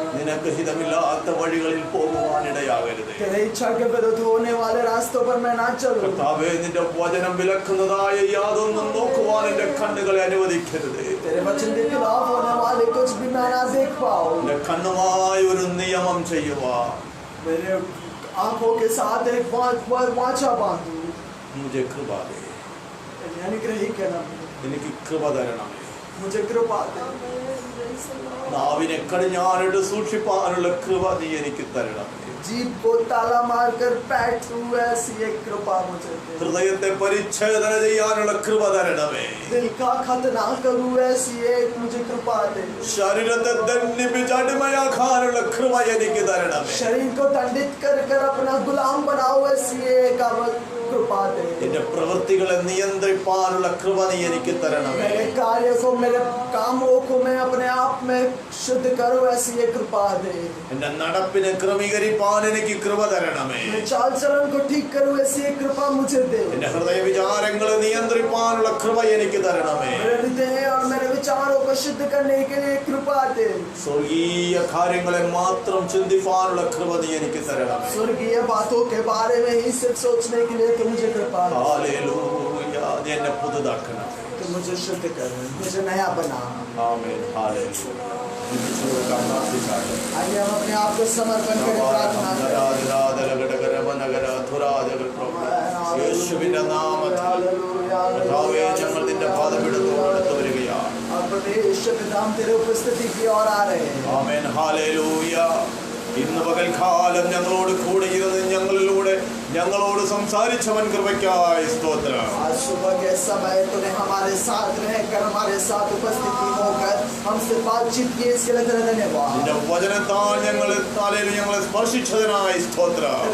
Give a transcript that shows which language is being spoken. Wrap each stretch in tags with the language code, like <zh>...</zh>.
<ml>നിനക്ക് ഹിതമില്ലാത്ത വഴികളിൽ പോകുവാനിടയാകരുത്।</ml> <hi>तेरे इच्छा के विरुद्ध होने वाले रास्तों पर मैं ना चलूं।</hi> <ml>കർത്താവേ, നിന്റെ വചനം വിലക്കുന്നതായ യാതൊന്നും നോക്കുവാൻ എന്റെ കണ്ണുകളെ അനുവദിക്കരുത്।</ml> <hi>तेरे वचन के खिलाफ होने वाले कुछ भी मैं ना देख पाऊं।</hi> <ml>എന്റെ കണ്ണുമായി ഒരു നിയമം ചെയ്യുവാൻ</ml> <hi>मेरे आंखों के साथ एक वाचा बांधू। मुझे कृपा दे,</hi> <ml>അനുഗ്രഹിക്കണം, എനിക്ക് കൃപ തരണമേ।</ml> <hi>मुझे कृपा दे।</hi> <ml>നാവിനെ കടിഞ്ഞാണിട്ട് സൂക്ഷിപ്പാനുള്ള കൃപ നീ എനിക്ക് തരണമേ।</ml> <hi>जीभ को ताला मारकर बैठूं ऐसी एक कृपा मुझे दे।</hi> <ml>ഹൃദയത്തെ പരിച്ഛേദന ചെയ്യാനുള്ള കൃപ തരണമേ।</ml> <hi>दिल का खतना करूं ऐसी एक मुझे कृपा दे।</hi> <ml>ശരീരത്തെ ദണ്ഡിപ്പിച്ച് അടിമയാക്കാനുള്ള കൃപ എനിക്ക് തരണമേ।</ml> <hi>शरीर को दंडित कर कर अपना गुलाम बनाओ ऐसी एक कृपा दे।</hi> <ml>എന്റെ പ്രവൃത്തികളെ നിയന്ത്രിപ്പാനുള്ള കൃപ നീ എനിക്ക് തരണമേ।</ml> <hi>मेरे कार्य को, मेरे कामों को मैं अपने आप में शुद्ध करूं ऐसी एक कृपा दे।</hi> <ml>എന്റെ നടപ്പിനെ ക്രമീകരിപ്പാൻ എനിക്ക് കൃപ തരണമേ।</ml> <hi>मैं चाल चलन को ठीक करूं ऐसी एक कृपा मुझे दे।</hi> <ml>എന്റെ ഹൃദയ വിചാരങ്ങളെ നിയന്ത്രിപ്പാനുള്ള കൃപ എനിക്ക് തരണമേ।</ml> <hi>मेरे हृदय और मेरे विचारों को शुद्ध करने के लिए कृपा दे।</hi> <ml>സ്വർഗീയ കാര്യങ്ങളെ മാത്രം ചിന്തിപ്പാനുള്ള കൃപ നീ എനിക്ക് തരണമേ।</ml> <hi>स्वर्गीय बातों के बारे में ही सिर्फ सोचने के लिए तो मुझे कृपा दे।</hi> <ml>ഹല്ലേലൂയ, നീ എന്നെ പുതുതാക്കണം।</ml> <hi>तो मुझे शुद्ध कर, मुझे नया बना।</hi> <ml>ആമേൻ, ഹല്ലേലൂയ। ഈശോയെ പ്രാർത്ഥിച്ചാട്ടെ।</ml> <hi>आइए हम अपने आप को समर्पण करें, प्रार्थना करें।</hi> <ml>യേശുവിന്റെ നാമത്തിൽ</ml> <hi>हालेलुया,</hi> <ml>കർത്താവേ, ഞങ്ങൾ നിന്റെ പാദപീഠത്തോടടുത്ത് വരികയാണ്।</ml> <hi>और परमेश्वर पिता, हम तेरे उपस्थिति की ओर आ रहे हैं।</hi> <ml>ആമേൻ, ഹല്ലേലൂയ। ഇന്ന് പകൽക്കാലം ഞങ്ങളോട് കൂടെ ഇരുന്ന് ഞങ്ങളിലൂടെ ഞങ്ങളോട് സംസാരിച്ചവൻ കൃപയ്ക്കായി സ്തോത്രം।</ml> <hi>आज सुबह के समय तूने हमारे साथ रहकर, हमारे साथ उपस्थिति होकर हमसे बातचीत की, इसके लिए तेरा धन्यवाद।</hi> <ml>നിന്റെ വചനത്താൽ ഞങ്ങളെ സ്പർശിച്ചതിനായി സ്തോത്രം।</ml>